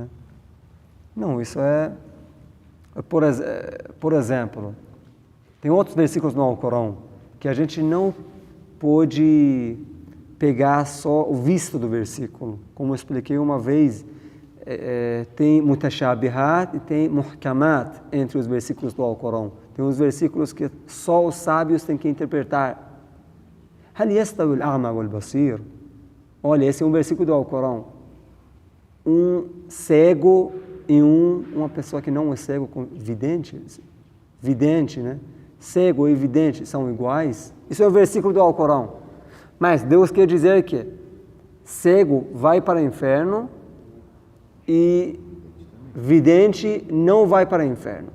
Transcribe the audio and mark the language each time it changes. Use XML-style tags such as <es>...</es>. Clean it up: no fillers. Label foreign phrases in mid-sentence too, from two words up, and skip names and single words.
<pt>Não, isso por exemplo, tem outros versículos no Alcorão que a gente não pode pegar só o visto do versículo. Como eu expliquei uma vez, tem mutashabihat e tem muhkamat entre os versículos do Alcorão. Tem uns versículos que só os sábios têm que interpretar.</pt> <ar>هل يستوي الأعمى والبصير?</ar> <pt>Olha, esse é um versículo do Alcorão. Um cego e uma pessoa que não é cego, vidente, né? Cego e vidente são iguais? Isso é um versículo do Alcorão. Mas Deus quer dizer que cego vai para o inferno e vidente não vai para o inferno.</pt>